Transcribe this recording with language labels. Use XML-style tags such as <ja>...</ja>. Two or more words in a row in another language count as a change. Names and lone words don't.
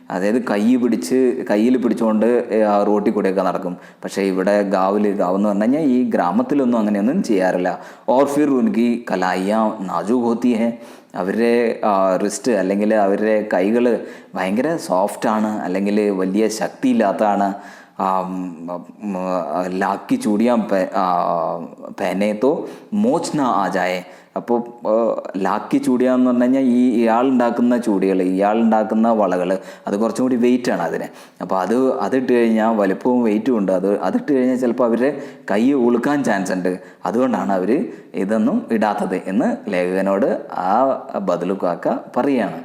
<ml>അതായത് കയ്യിൽ പിടിച്ചുകൊണ്ട് റോട്ടിൽ കൂടെയൊക്കെ നടക്കും. പക്ഷേ ഇവിടെ ഗാവെന്ന് പറഞ്ഞു കഴിഞ്ഞാൽ ഈ ഗ്രാമത്തിലൊന്നും അങ്ങനെയൊന്നും ചെയ്യാറില്ല.</ml> <hi>और फिर उनकी कलाइयाँ नाज़ुक होती है,</hi> <ml>അവരുടെ റിസ്റ്റ് അല്ലെങ്കിൽ അവരുടെ കൈകൾ ഭയങ്കര സോഫ്റ്റാണ്, അല്ലെങ്കിൽ വലിയ ശക്തിയില്ലാത്തതാണ്.</ml> <hi>लाख की चूड़ियाँ पहने तो मोच ना आ जाए.</hi> <ml>അപ്പോൾ</ml> <hi>लाख की चूड़ियाँ</hi> <ml>എന്ന് പറഞ്ഞു കഴിഞ്ഞാൽ ഇയാളുണ്ടാക്കുന്ന ചൂടികൾ, ഇയാളുണ്ടാക്കുന്ന വളകൾ, അത് കുറച്ചും കൂടി വെയിറ്റാണ് അതിന്. അപ്പോൾ അതിട്ട് കഴിഞ്ഞാൽ വലിപ്പവും വെയിറ്റും ഉണ്ട്. അതിട്ട് കഴിഞ്ഞാൽ ചിലപ്പോൾ അവരുടെ കൈ ഉളുക്കാൻ ചാൻസ് ഉണ്ട്. അതുകൊണ്ടാണ് അവർ ഇതൊന്നും ഇടാത്തത് എന്ന് ലേഖകനോട് ആ ബദലുക്കാക്ക പറയുകയാണ്.</ml>